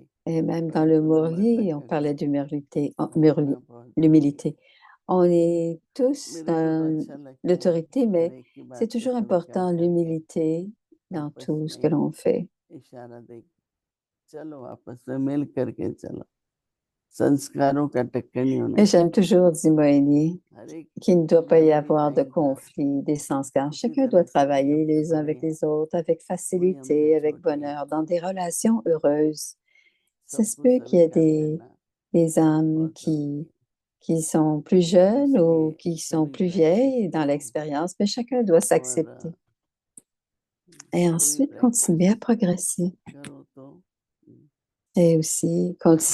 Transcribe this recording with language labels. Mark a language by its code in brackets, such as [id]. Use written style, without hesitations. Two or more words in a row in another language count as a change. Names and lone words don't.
[fr] Et même dans le [hi] परंतु नम्रता [fr] Murli, on [hi] का [fr] parlait [hi] गुण [fr] d'humilité, [hi] सीखना बहुत जरूरी है। [fr] l'humilité. On est tous [hi] मेरे को तो [fr] dans [hi] अच्छा लगता है [fr] l'autorité, [hi] हर [fr] mais [hi] एक की [fr] c'est [hi] बात को [fr] toujours [hi] स्वीकार [fr] important [hi] करके [fr] l'humilité dans [hi] आपस [fr] tout ce que [hi] में [fr] l'on fait. [hi] इशारा दे, चलो आपस में मिल करके चलो, संस्कारों का टक्कर नहीं होना [fr] Et j'aime [hi] चाहिए। [fr] toujours dire, Moïni, [hi] हर एक [fr] qu'il ne doit pas y [hi] हमारा भी [fr] avoir de [hi] टाइम था [fr] conflit, des sens, car [hi] उसी [fr] chacun doit [hi] तरह से हम [fr] travailler [hi] सबसे [fr] les uns [hi] बड़े [fr] avec [hi] हैं, [fr] les autres avec [hi] कोई हमसे [fr] facilité, avec [hi] छोटे हैं, [fr] bonheur, dans des relations heureuses. Ça se [hi] सबको [fr] peut qu'il y ait [hi] स्वीकार करना [fr] des âmes [hi] बहुत जरूरी है। [fr] qui sont plus jeunes ou [hi] इसलिए [fr] qui sont [hi] सभी [fr] plus [hi] प्रैक्टिस [fr] vieilles dans [hi] करो [fr] l'expérience, mais chacun doit [hi] और [fr] s'accepter. Et [hi] सभी [fr] ensuite, [hi] प्रैक्टिस [fr] continuer à progresser. [hi] करो तो [fr] Et aussi continuer à pratiquer le système [hi] सभी [fr] d'aujourd'hui. [hi] प्रैक्टिस करेंगे तो